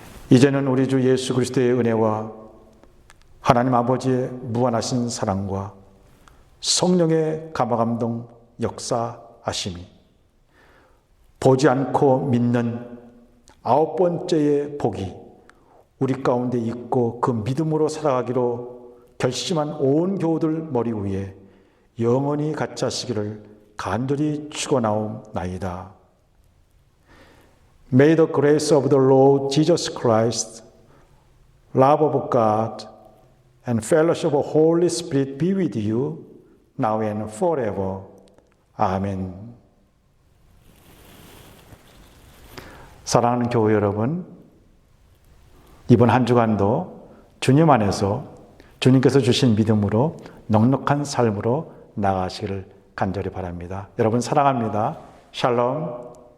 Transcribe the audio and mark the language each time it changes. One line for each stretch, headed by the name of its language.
Korean: 이제는 우리 주 예수 그리스도의 은혜와 하나님 아버지의 무한하신 사랑과 성령의 감화감동 역사하심이 보지 않고 믿는 9번째의 복이 우리 가운데 있고 그 믿음으로 살아가기로 결심한 온 교우들 머리 위에 영원히 같이 하시기를 간절히 축원하옵나이다.
English: May the grace of the Lord Jesus Christ, love of God, and fellowship of Holy Spirit be with you now and forever.
Korean: 아멘. 사랑하는 교회 여러분, 이번 한 주간도 주님 안에서 주님께서 주신 믿음으로 넉넉한 삶으로 나아가시기를 간절히 바랍니다. 여러분 사랑합니다. 샬롬.